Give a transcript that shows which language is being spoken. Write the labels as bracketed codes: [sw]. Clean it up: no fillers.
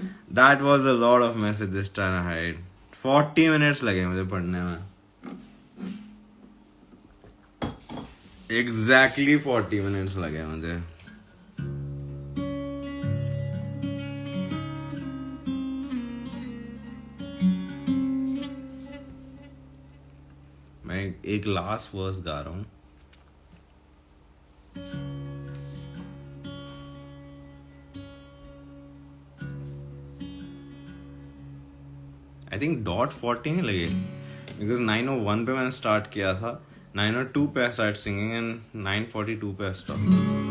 [en] That was a lot of messages trying to hide. [hi] 40 minutes लगे मुझे पढ़ने में. Exactly 40 minutes लगे मुझे. मैं एक लास्ट वर्स गा रहा हूँ. [en] I think [hi] .40 नहीं लगे because 9:01 पे मैंने स्टार्ट किया था. [en] 9:02 पे I started singing and 9:42 पे I stopped.